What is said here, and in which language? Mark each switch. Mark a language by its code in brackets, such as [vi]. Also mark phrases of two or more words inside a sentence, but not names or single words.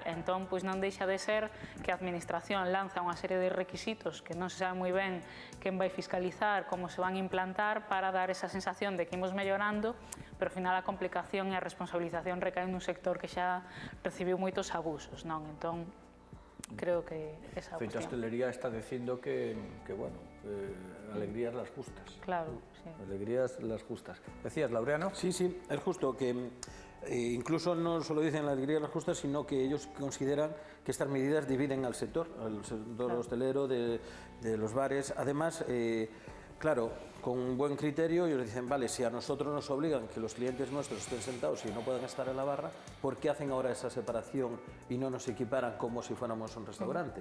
[gl] Entón, pois non deixa de ser que a Administración lanza unha serie de requisitos que non se sabe moi ben quen vai fiscalizar, como se van a implantar, para dar esa sensación de que imos mellorando, pero ao final a complicación e a responsabilización recae nun sector que xa recibiu moitos abusos, non? Entón, creo que esa Feita cuestión. hostelería está dicindo que bueno, [es] alegrías las justas. Claro, sí. Alegrías las justas. ¿Decías, Laureano? Sí, sí, es justo que incluso no solo dicen la alegría de las justas, sino que ellos consideran que estas medidas dividen al sector hostelero, de los bares. Además, claro, con un buen criterio, ellos dicen, vale, si a nosotros nos obligan que los clientes nuestros estén sentados y no puedan estar en la barra, ¿por qué hacen ahora esa separación y no nos equiparan como si fuéramos un restaurante?